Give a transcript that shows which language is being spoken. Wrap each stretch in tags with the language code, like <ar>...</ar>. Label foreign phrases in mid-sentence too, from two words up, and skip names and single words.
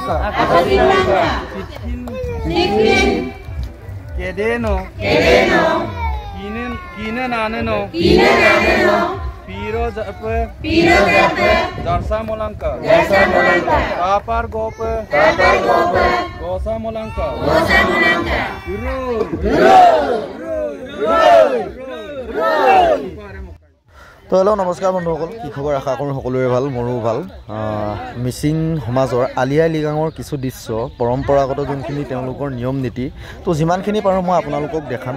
<as>Casablanca. Chicken. Kedeno. Kinen aneno. Piro zape. Darsa molanka. Kapar gope. Gosa molanka. তো হেল্ল' নমস্কাৰ বন্ধুসকল, কি খবৰ? আশা কৰোঁ সকলোৰে ভাল, মোৰো ভাল। মিচিং সমাজৰ আলি আই লৃগাঙৰ কিছু দৃশ্য, পৰম্পৰাগত যোনখিনি তেওঁলোকৰ নিয়ম নীতি, তো যিমানখিনি পাৰোঁ মই আপোনালোকক দেখাম।</as>